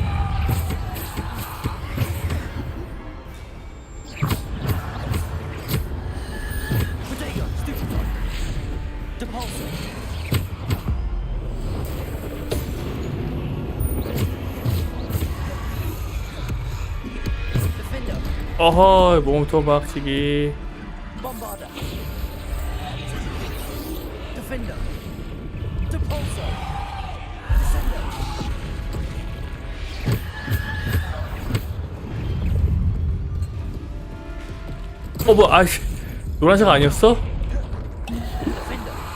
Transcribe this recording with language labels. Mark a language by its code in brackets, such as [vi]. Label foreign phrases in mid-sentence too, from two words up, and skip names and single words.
[en] Protego! Stupefy! Depulso! Defender! [ko] 어허, 몸통 박치기. [en] Bombarda! Defender! Depulso! Descender! [ko] 뭐, 아이씨. 노란색 아니었어? [en] Defender!